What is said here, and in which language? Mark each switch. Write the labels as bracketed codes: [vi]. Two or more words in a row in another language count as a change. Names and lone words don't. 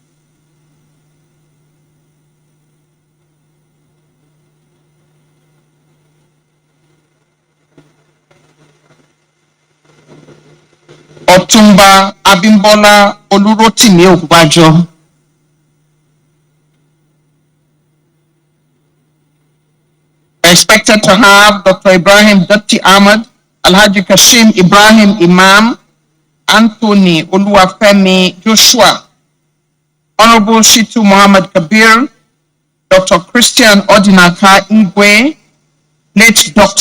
[en] Otumba Abimbola Olurotimi Ogbajo. Expected to have Dr. Ibrahim Datti Ahmad, Alhaji Kashim Ibrahim Imam, Anthony Oluwafemi Joshua, Honorable Shitu Muhammad Kabir, Dr. Christian Odinaka Igwe, late Dr.